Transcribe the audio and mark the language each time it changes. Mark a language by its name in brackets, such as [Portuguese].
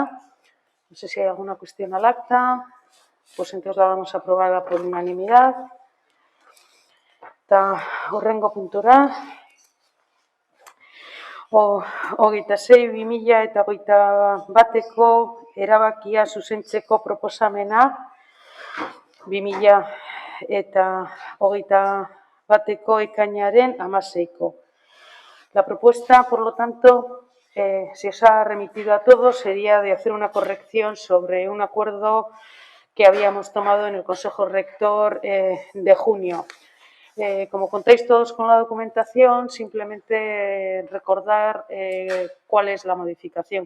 [Spanish] No sé si hay alguna cuestión al acta, pues entonces la vamos a aprobar por unanimidad. [Basque] Eta horrengo puntura, 26/2021ko erabakia zuzentzeko proposamena, 2021ko ekainaren 16ko. [Spanish] La propuesta, por lo tanto, si os ha remitido a todos, sería de hacer una corrección sobre un acuerdo que habíamos tomado en el Consejo Rector de junio. Como contáis todos con la documentación, simplemente recordar cuál es la modificación.